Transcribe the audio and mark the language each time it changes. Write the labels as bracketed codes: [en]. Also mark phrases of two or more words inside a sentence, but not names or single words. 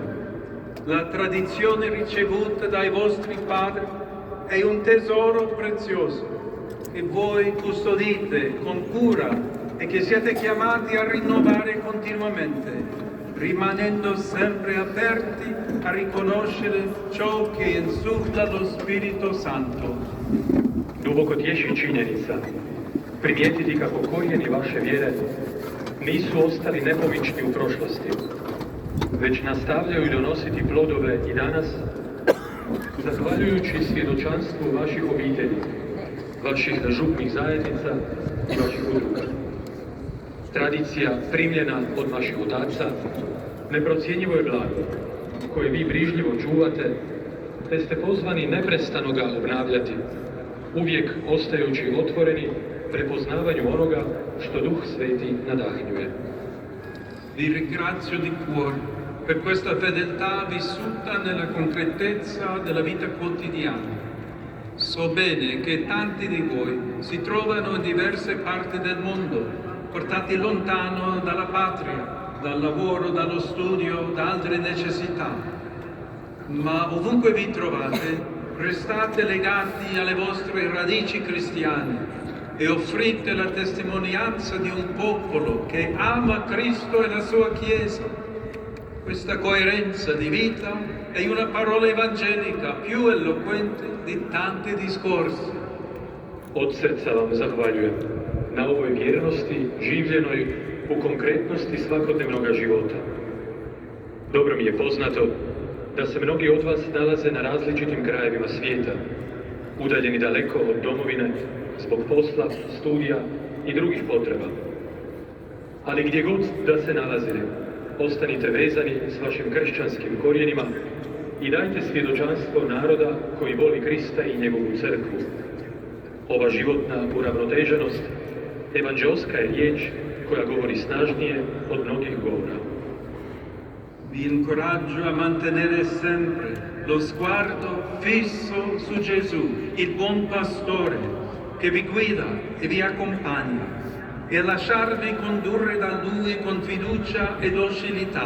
[it] La tradizione ricevuta dai vostri padri è un tesoro prezioso che voi custodite con cura e che siete chiamati a rinnovare continuamente, rimanendo sempre aperti a riconoscere ciò che insuffla lo Spirito Santo. [hr] Duboko tješi činjenica primijetiti kako korijeni vaše vjere nisu ostali nepomični u prošlosti, već nastavljaju donositi plodove i danas, zahvaljujući svjedočanstvu vaših obitelji, vaših župnih zajednica i vaših udruga. Tradicija primljena od vaših otaca neprocjenjivo je blago koje vi brižljivo čuvate, te ste pozvani neprestano ga obnavljati, uvijek ostajući otvoreni prepoznavanju onoga što Duh Sveti nadahnjuje. [it] Vi ringrazio di cuore per questa fedeltà vissuta nella concretezza della vita quotidiana. So bene che tanti di voi si trovano in diverse parti del mondo, portati lontano dalla patria, dal lavoro, dallo studio, da altre necessità. Ma ovunque vi trovate, restate legati alle vostre radici cristiane e offrite la testimonianza di un popolo che ama Cristo e la sua Chiesa. Questa coerenza di vita è una parola evangelica più eloquente di tanti discorsi. [hr] Od srca vam zahvaljujem na ovoj vjernosti življenoj u konkretnosti svakodnevnog života. Dobro mi je poznato da se mnogi od vas nalaze na različitim krajevima svijeta, udaljeni daleko od domovine, zbog posla, studija i drugih potreba. Ali gdje god da se nalazili, ostanite vezani s vašim kršćanskim korijenima i dajte svjedočanstvo naroda koji voli Krista i njegovu crkvu. Ova životna uravnoteženost evanđelska je riječ koja govori snažnije od mnogih govora. [it] Vi incoraggio a mantenere sempre lo sguardo fisso su Gesù, il buon pastore, che vi guida e vi accompagna, e a lasciarvi condurre da Lui con fiducia e docilità.